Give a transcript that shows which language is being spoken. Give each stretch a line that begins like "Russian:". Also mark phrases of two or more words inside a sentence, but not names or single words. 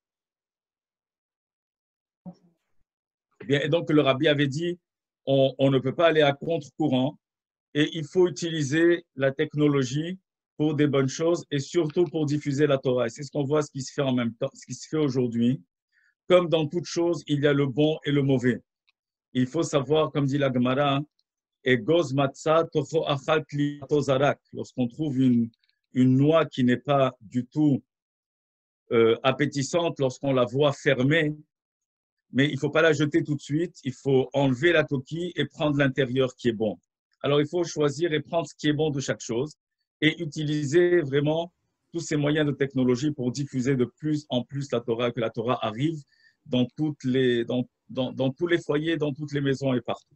French: Bien, et donc, le rabbi avait dit on ne peut pas aller à contre-courant et il faut utiliser la technologie pour des bonnes choses et surtout pour diffuser la Torah. Et c'est ce qu'on voit, ce qui se fait en même temps, ce qui se fait aujourd'hui. Comme dans toute chose, il y a le bon et le mauvais. Il faut savoir, comme dit la Gemara,
Hebrew: אגוז מצא תוכו אכל קליפתו זרק.
French: Lorsqu'on trouve une noix qui n'est pas du tout appétissante, lorsqu'on la voit fermée, mais il ne faut pas la jeter tout de suite, il faut enlever la coquille et prendre l'intérieur qui est bon. Alors, il faut choisir et prendre ce qui est bon de chaque chose et utiliser vraiment tous ces moyens de technologie pour diffuser de plus en plus la Torah, que la Torah arrive dans tous les foyers, dans toutes les maisons et partout.